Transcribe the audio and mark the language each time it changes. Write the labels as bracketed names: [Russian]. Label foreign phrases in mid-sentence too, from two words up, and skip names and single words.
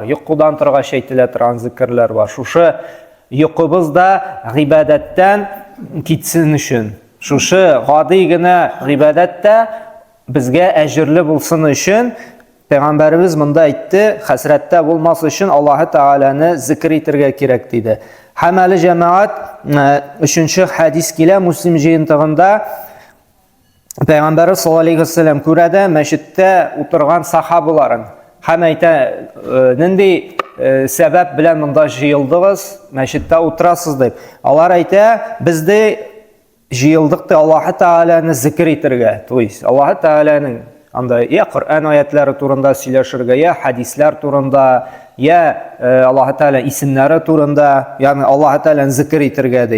[Tatar] Йокудан торгач әйтелә торган зикрләр бар. Шушы йокыбыз да гыйбадәттән китсен өчен, шушы гади генә гыйбадәттә безгә әҗрле булсын өчен Пәйгамбәрбез монда әйтте, хәсрәттә булмас өчен Аллаһы Тәгаләне зикр итәргә кирәк диде. Һәм әле җәмәгать, 3нче хадис килә Муслим җыентыгында Peygamber [Arabic] صلى الله عليه وسلم [Tatar] күрәде мәчеттә утырган сахабаларын. Һәм әйтә, нинди сәбәп белән монда җыелдыгыз, мәчеттә утырасыз дип. Алар әйтә, без дә җыелдык та Аллаһ Тәгаләне зикр итәргә. [Russian] То есть [Tatar] Аллаһ Тәгаләнең анда я Коръән аятлары турында сөйләшергә, я хадислар турында, я Аллаһ Тәгалә исемнәре турында, ягъни Аллаһ Тәгаләне зикр итәргә ди.